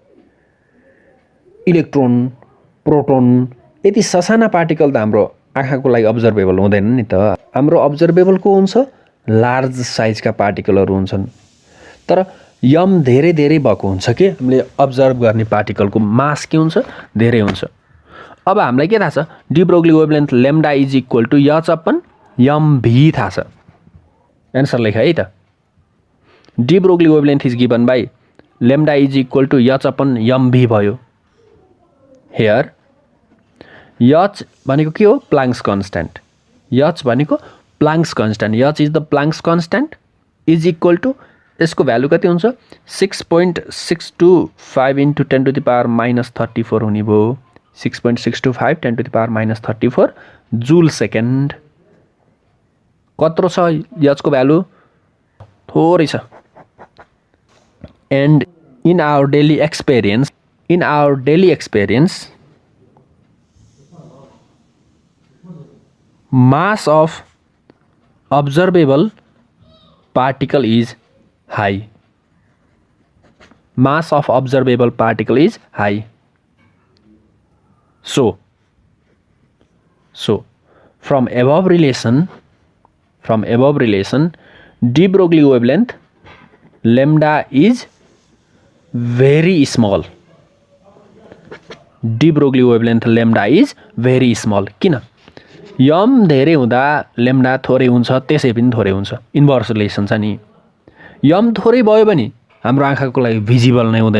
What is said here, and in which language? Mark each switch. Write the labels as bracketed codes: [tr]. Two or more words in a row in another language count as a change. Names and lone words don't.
[ne] इलेक्ट्रोन, प्रोटोन यति ससाना पार्टिकल त हाम्रो आँखाको लागि अब्जर्भेबल हुँदैन नि त। हाम्रो अब्जर्भेबल को हुन्छ? लार्ज साइजका पार्टिकलहरू हुन्छन्, तर यम धेरै धेरै भएको हुन्छ कि हामीले अब्जर्भ गर्ने पार्टिकलको मास के हुन्छ? धेरै हुन्छ। अब हामीलाई के थाहा छ? [en] de Broglie wavelength lambda is equal to h upon m [ne] भी थाहा छ। [en] एन्सर [ne] लेख है त। [en] de Broglie wavelength is given by lambda is equal to h upon m [ne] भी भयो। हेयर एच भनेको के हो? [en] Planck's constant. [ne] एच भनेको [en] Planck's constant, h is the Planck's constant is equal to, [ne] यसको भ्यालु कति हुन्छ? [en] 6.625 into 10 to the power minus 34 [ne] हुने भयो। [en] 6.625 10 to the power minus 34 joule second. [ne] कत्रो छ एचको भ्यालु? थोरै छ। [en] and in our daily experience mass of observable particle is high. Mass of observable particle is high. So from above relation, de Broglie wavelength lambda is very small. de Broglie wavelength lambda is very small. [ne] किन? यम धेरै हुँदा लेम्डा थोरै हुन्छ, त्यसै पनि थोरै हुन्छ। [en] inverse relation [ne] छ नि। यम थोरै भयो भने हाम्रो आँखाको लागि भिजिबल नै हुँदैन।